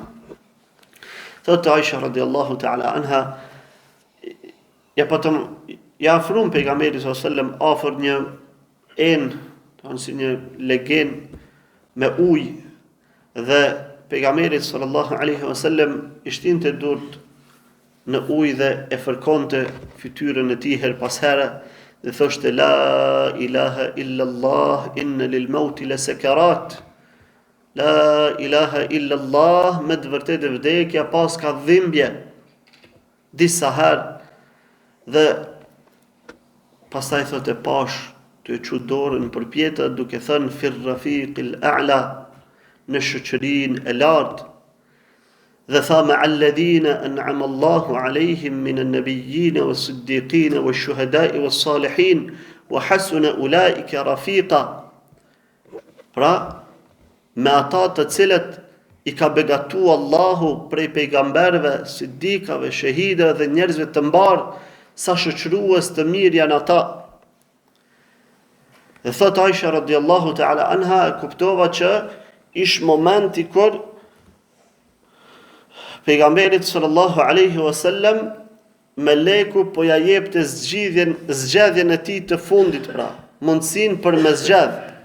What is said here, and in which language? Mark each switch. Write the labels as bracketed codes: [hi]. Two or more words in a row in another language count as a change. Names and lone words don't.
[sq] Thotë Aisha [ar] رضي الله تعالى عنها, [sq] ja afrum pejgamberi [ar] صلى الله عليه وسلم [sq] afër një enë, si një legen me ujë, dhe pejgamberi [ar] صلى الله عليه وسلم [sq] i shtinte durt në ujë dhe e fërkonte fytyrën e tij her pas here dhe thoshte [ar] لا إله إلا الله إن للموت لسكرات. لا إله إلا الله, [sq] me të vërtetë vdekja pas ka dhimbje disa herë. Dhe pastaj thotë pash të e çu dorën për pjetët duke thënë [ar] في الرفيق الأعلى, [sq] në shoqërinë e lartë. Dhe tha me [ar] الذين أنعم الله عليهم من النبيين والصديقين والشهداء والصالحين وحسن أولئك رفيقا. [sq] Pra me ata të cilët i ka begatu Allahu prej pejgamberve, sidikave, shahidëve dhe njerëzve të mbarë, sa shoqërues të mirë janë ata. Dhe thot Aisha [ar] رضي الله تعالى عنها, [sq] e kuptova që ish momenti kur pejgamberit [ar] صلى الله عليه وسلم [sq] meleku po ja jepte zgjedhjen e tij të fundit, pra mundsinë për me zgjedh.